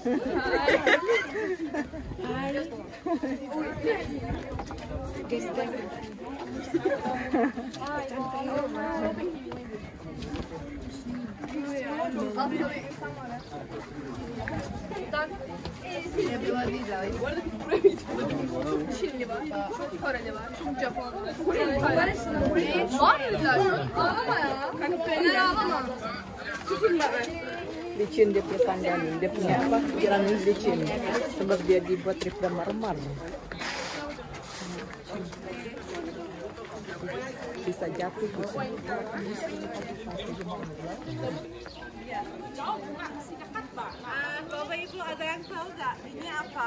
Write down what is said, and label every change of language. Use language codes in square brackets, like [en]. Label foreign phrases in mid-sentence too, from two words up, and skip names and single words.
[tr] Aslında insan var ya. Yapıyorlar değil ya. Bu arada biz buraya gideceğiz. Çinli var, Koreli var, Japon var. Var mıydılar? Ağlama ya. Fener ağlama. Tutunma be. [id] Licin dia punya tangan, dia punya apa? Pikiran licin. Sebab dia dibuat dari marmer. Bisa jatuh bisa. Bapak Ibu ada yang tahu nggak ini apa?